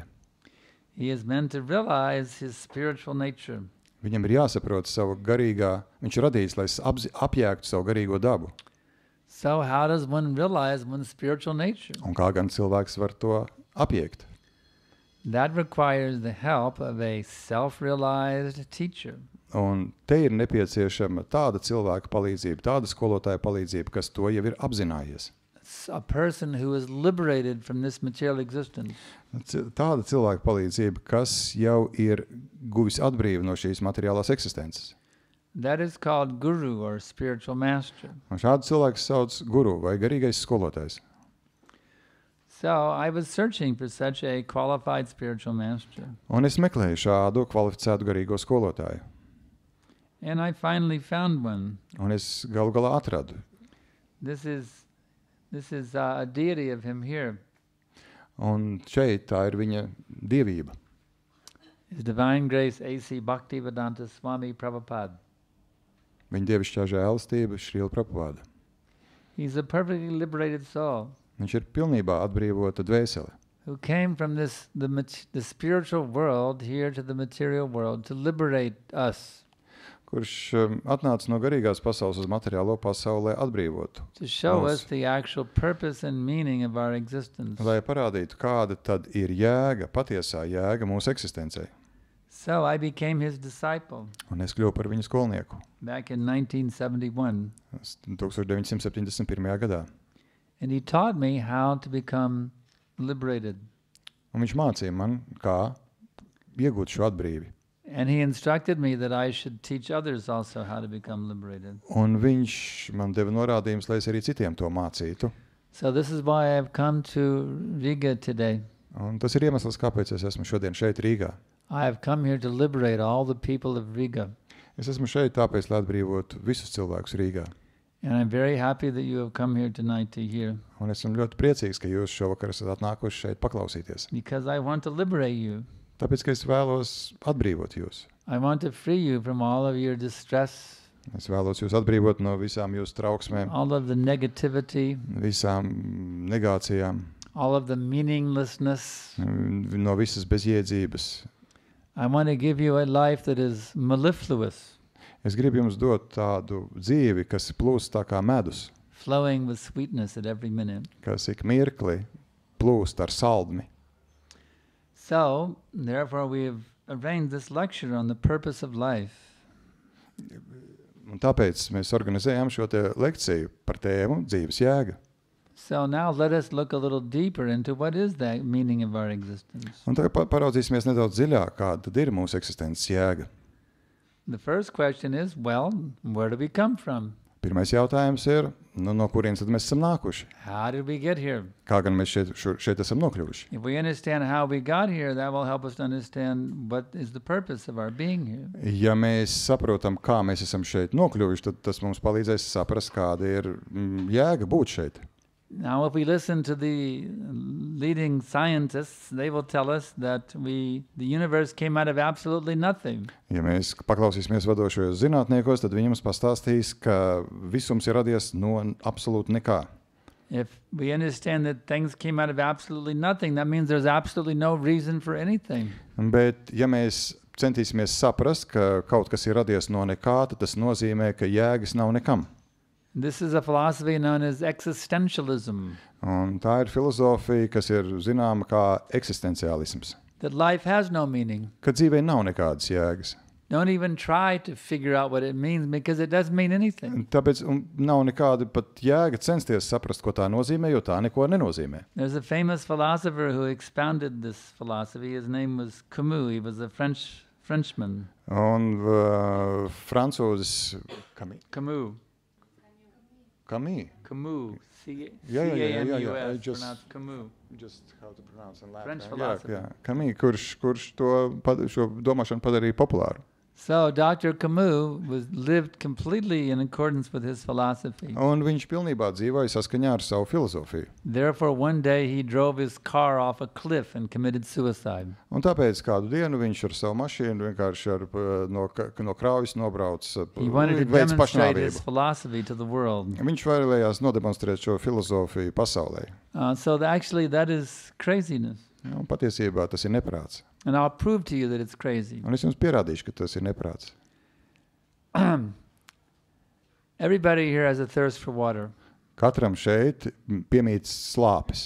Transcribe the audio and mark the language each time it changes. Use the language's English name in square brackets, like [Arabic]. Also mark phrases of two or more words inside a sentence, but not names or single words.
[English] He is meant to realize his spiritual nature. [Latvian] Viņam ir jāsaprot savu garīgā, viņš ir radījis, lai apjēgtu savu garīgo dabu. [English] So how does one realize one's spiritual nature? [Latvian] Un kā gan cilvēks var to apjēgt? [English] That requires the help of a self-realized teacher. [Latvian] Un te ir nepieciešama tāda cilvēka palīdzība, tāda skolotāja palīdzība, kas to jau ir apzinājies. [English] A person who is liberated from this material existence. [Latvian] Tāda cilvēka palīdzība, kas jau ir guvis atbrīvu no šīs materiālās eksistences. [English] That is called guru or spiritual master. [Latvian] Un šādu cilvēku sauc guru vai garīgais skolotājs. [English] So I was searching for such a qualified spiritual master. [Latvian] Un es meklēju šādu kvalificētu garīgo skolotāju. [English] And I finally found one. [Latvian] Un es galu galā atradu. [English] This is a deity of him here. [Latvian] Un šeit tā ir viņa dievība. [English] His Divine Grace A.C. Bhaktivedanta Swami Prabhupada. [Latvian] Viņa dievišķā žēlastība Šrila Prabhupada. [English] He's a perfectly liberated soul. [Latvian] Viņš ir pilnībā atbrīvota dvēsele. [English] Who came from the spiritual world here to the material world to liberate us. [Latvian] Kurš atnāca no garīgās pasaules uz materiālo pasauli, lai atbrīvotu. [English] To show us the actual purpose and meaning of our existence. [Latvian] Lai parādītu, kāda tad ir jēga, patiesā jēga mūsu eksistencei. [English] So I became his disciple. [Latvian] Un es kļuvu par viņu skolnieku. [English] Back in 1971. [Latvian] 1971. gadā. [English] And he taught me how to become liberated. [Latvian] Un viņš mācīja man, kā iegūt šo atbrīvi. [English] And he instructed me that I should teach others also how to become liberated. [Latvian] Un viņš man deva norādījumus, lai es arī citiem to mācītu. [English] So this is why I've come to Riga today. [Latvian] Un tas ir iemesls, kāpēc es esmu šodien šeit Rīgā. [English] I have come here to liberate all the people of Riga. [Latvian] Es esmu šeit tāpēc, lai atbrīvotu visus cilvēkus Rīgā. [English] And I'm very happy that you have come here tonight to hear. [Latvian] Un esmu ļoti priecīgs, ka jūs šovakar esat atnākuši šeit paklausīties. [English] Because I want to liberate you. [Latvian] Tāpēc, ka es vēlos atbrīvot jūs. [English] I want to free you from all of your distress. [Latvian] Es vēlos jūs atbrīvot no visām jūsu trauksmēm, [English] all of the negativity, [Latvian] visām negācijām, [English] all of the meaninglessness. [Latvian] no visas bezjēdzības. [English] I want to give you a life that is mellifluous. [Latvian] Es gribu jums dot tādu dzīvi, kas plūst tā kā medus, [English] flowing with sweetness at every minute. [Latvian] kas ik mirkli plūst ar saldmi. [English] So, therefore, we have arranged this lecture on the purpose of life. [Latvian] Un tāpēc mēs organizējam šo te lekciju par tēmu dzīves jēga. [English] So now let us look a little deeper into what is the meaning of our existence. [Latvian] Un tagad paraudzīsimies nedaudz dziļāk, kāda tad ir mūsu eksistences jēga. [English] The first question is, well, where do we come from? [Latvian] Pirmais jautājums ir, no kurienes tad mēs esam nākuši? [English] How did we get here? [Latvian] Kā gan mēs šeit esam nokļuvuši? [English] If we understand how we got here, that will help us to understand what is the purpose of our being here. [Latvian] Ja mēs saprotam, kā mēs esam šeit nokļuvuši, tad tas mums palīdzēs saprast, kāda ir jēga būt šeit. [English] Now, if we listen to the leading scientists, they will tell us that the universe came out of absolutely nothing. [Latvian] Ja mēs paklausīsimies vadošajos zinātniekos, tad viņi mums pastāstīs, ka visums ir radies no absolūti nekā. [English] If we understand that things came out of absolutely nothing, that means there's absolutely no reason for anything. [Latvian] Bet, ja mēs centīsimies saprast, ka kaut kas ir radies no nekā, tad tas nozīmē, ka jēgas nav nekam. [English] This is a philosophy known as existentialism. [Latvian] Un tā ir filozofija, kas ir zināma kā eksistenciālisms. [English] That life has no meaning. [Latvian] Ka dzīvē nav nekādas jēgas. [English] Don't even try to figure out what it means because it doesn't mean anything. [Latvian] Tāpēc nav nekāda pat jēga censties saprast, ko tā nozīmē, jo tā neko nenozīmē. [English] There's a famous philosopher who expounded this philosophy. His name was Camus. He was a Frenchman. [Latvian] Un francūzis Camus. Camus. Camus. [English] Yeah. C-A-M-U-S. Pronounced Camus. Just how to pronounce in Latin. French philosopher. [Latvian] Jā. Camus, kurš šo domāšanu padarīja populāru. [English] So Dr. Camus lived completely in accordance with his philosophy. [Latvian] Un viņš pilnībā dzīvoja saskaņā ar savu filozofiju. [English] Therefore, one day he drove his car off a cliff and committed suicide. [Latvian] Un tāpēc kādu dienu viņš ar savu mašīnu vienkārši no kraujas nobrauc [English] He wanted to [Latvian] veids [English] demonstrate his [Latvian] pašnāvību. [English] philosophy to the world. [Latvian] Viņš vēlējās nodemonstrēt šo filozofiju pasaulē. [English] So actually that is craziness. [Latvian] Un patiesībā tas ir neprāts. [English] And I'll prove to you that it's crazy. [Latvian] Un es jums pierādīšu, ka tas ir neprāts. [English] Everybody here has a thirst for water. [Latvian] Katram šeit piemīt slāpes.